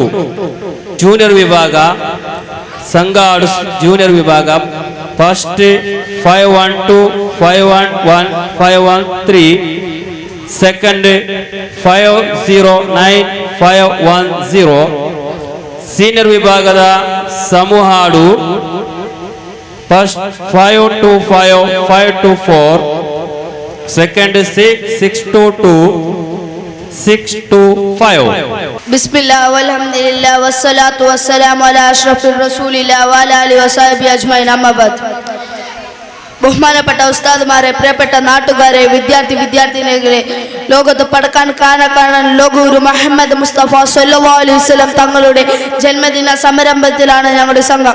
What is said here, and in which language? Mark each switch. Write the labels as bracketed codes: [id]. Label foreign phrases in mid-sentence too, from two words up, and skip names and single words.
[kn] ಜೂನಿಯರ್ ವಿಭಾಗ ಸಂಗಾಡು ಜೂನಿಯರ್ ವಿಭಾಗ ಫಸ್ಟ್ 512, 511, 513, ಸೆಕೆಂಡ್ 509, 510. ಸೀನಿಯರ್ ವಿಭಾಗದ ಸಮೂಹಾಡು ಫಸ್ಟ್ 525, 524, ಸೆಕೆಂಡ್ 622, 625. [ar] بسم الله والحمد لله والصلاة والسلام على أشرف رسول الله وعلى آله وصحبه أجمعين أما بعد. [ml] ബഹുമാനപ്പെട്ട ഉസ്താദുമാരെ, പ്രിയപ്പെട്ട നാട്ടുകാരെ, വിദ്യാർത്ഥിനികളെ, ലോകത്ത് പടക്കാൻ കാണാൻ ലോകഗുരു മുഹമ്മദ് മുസ്തഫ [ar] صلى الله عليه وسلم [ml] തങ്ങളുടെ ജന്മദിന സംരംഭത്തിലാണ് ഞങ്ങളുടെ സംഘം.